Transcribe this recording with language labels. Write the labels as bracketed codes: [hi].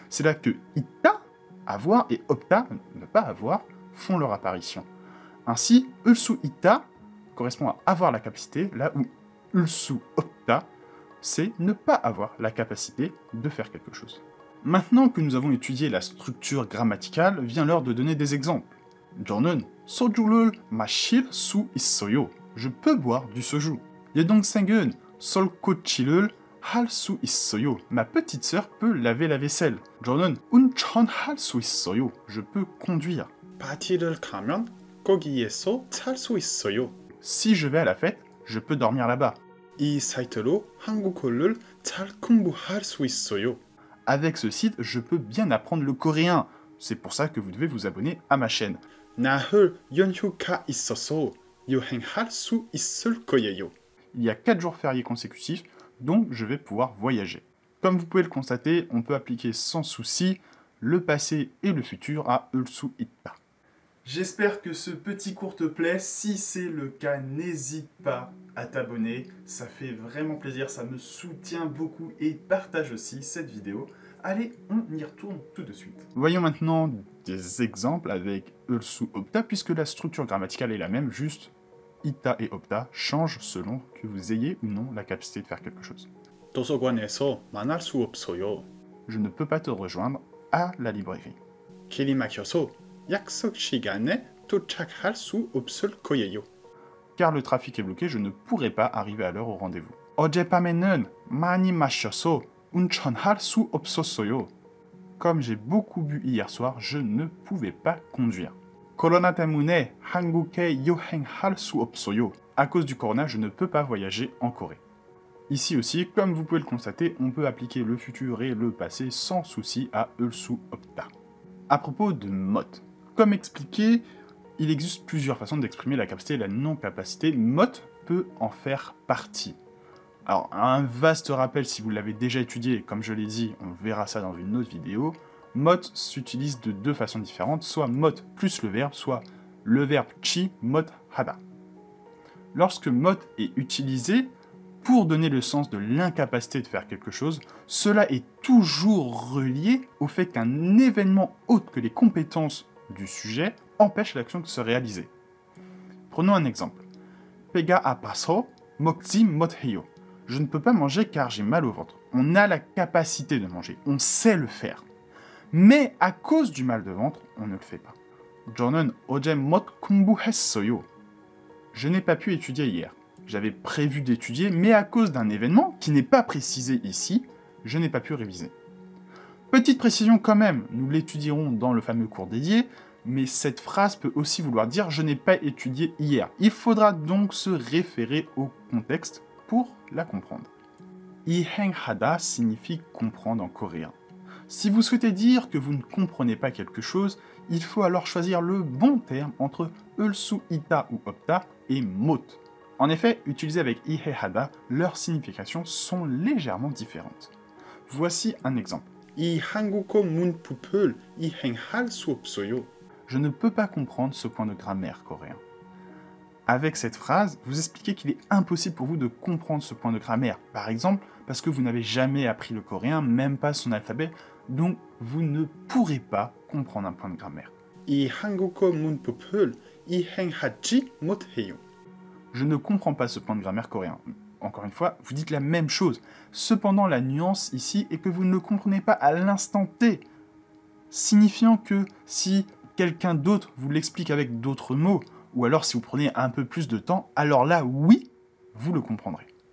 [fr] C'est là que ita, avoir, et opta, ne pas avoir, font leur apparition. Ainsi, ulsu ita correspond à avoir la capacité, là où ulsu opta, c'est ne pas avoir la capacité de faire quelque chose. Maintenant que nous avons étudié la structure grammaticale, vient l'heure de donner des exemples. [ko] 저는 소주를 마실 수 있어요. [fr] Je peux boire du soju. [ko] 여동생은 설거지를 할 수 있어요. [fr] Ma petite sœur peut laver la vaisselle. [ko] 저는 운전할 수 있어요. [fr] Je peux conduire. [ko] 파티를 가면 거기에서 잘 수 있어요. [fr] Si je vais à la fête, je peux dormir là-bas. [ko] 이 사이트로 한국어를 잘 공부할 수 있어요. [fr] Avec ce site, je peux bien apprendre le coréen. C'est pour ça que vous devez vous abonner à ma chaîne. [ko] 나흘 연휴가 있어서 여행할 수 있을 거예요. [fr] Il y a 4 jours fériés consécutifs, donc je vais pouvoir voyager. Comme vous pouvez le constater, on peut appliquer sans souci le passé et le futur à ulsu itta. J'espère que ce petit cours te plaît. Si c'est le cas, n'hésite pas à t'abonner. Ça fait vraiment plaisir, ça me soutient beaucoup et partage aussi cette vidéo. Allez, on y retourne tout de suite. Voyons maintenant des exemples avec ulsu opta, puisque la structure grammaticale est la même, juste ita et opta changent selon que vous ayez ou non la capacité de faire quelque chose. [ko] 도서관에서 만날 수 없어요. [fr] Je ne peux pas te rejoindre à la librairie. [ko] 길이 막혀서 약속 시간에 도착할 수 없을 거예요. [fr] Car le trafic est bloqué, je ne pourrai pas arriver à l'heure au rendez-vous. [ko] 어젯밤에는 많이 마셔서 운전할 수 없었어요. [fr] Comme j'ai beaucoup bu hier soir, je ne pouvais pas conduire. [ko] 코로나 때문에 한국에 여행할 수 없어요. [fr] À cause du corona, je ne peux pas voyager en Corée. Ici aussi, comme vous pouvez le constater, on peut appliquer le futur et le passé sans souci à ulsu opta. À propos de mot, comme expliqué, il existe plusieurs façons d'exprimer la capacité et la non-capacité. Mot peut en faire partie. Alors, un vaste rappel, si vous l'avez déjà étudié, comme je l'ai dit, on verra ça dans une autre vidéo. Mot s'utilise de 2 façons différentes, soit mot plus le verbe, soit le verbe chi, mot hada. Lorsque mot est utilisé pour donner le sens de l'incapacité de faire quelque chose, cela est toujours relié au fait qu'un événement autre que les compétences du sujet empêche l'action de se réaliser. Prenons un exemple. [ko] 배가 아파서 먹지 못해요. [fr] Je ne peux pas manger car j'ai mal au ventre. On a la capacité de manger, on sait le faire. Mais à cause du mal de ventre, on ne le fait pas. [ko] 저는 어제 못 공부했어요. [fr] Je n'ai pas pu étudier hier. j'avais prévu d'étudier, mais à cause d'un événement qui n'est pas précisé ici, je n'ai pas pu réviser. Petite précision quand même, nous l'étudierons dans le fameux cours dédié, mais cette phrase peut aussi vouloir dire « je n'ai pas étudié hier ». Il faudra donc se référer au contexte pour la comprendre. 이행하다 signifie comprendre en coréen. Si vous souhaitez dire que vous ne comprenez pas quelque chose, il faut alors choisir le bon terme entre ul-su ita ou opta et mot. En effet, utilisés avec 이해하다, leurs significations sont légèrement différentes. Voici un exemple. [ko] 이 한국어 문법을 이해할 수 없어요. [fr] Je ne peux pas comprendre ce point de grammaire coréen. Avec cette phrase, vous expliquez qu'il est impossible pour vous de comprendre ce point de grammaire. Par exemple, parce que vous n'avez jamais appris le coréen, même pas son alphabet, donc vous ne pourrez pas comprendre un point de grammaire. [ko] 이 한국어 문법을 이해하지 못해요. [fr] Je ne comprends pas ce point de grammaire coréen. Encore une fois, vous dites la même chose. Cependant, la nuance ici est que vous ne le comprenez pas à l'instant T, signifiant que si quelqu'un d'autre vous l'explique avec d'autres mots, ou alors si vous prenez un peu plus de temps, alors là, oui, vous le comprendrez.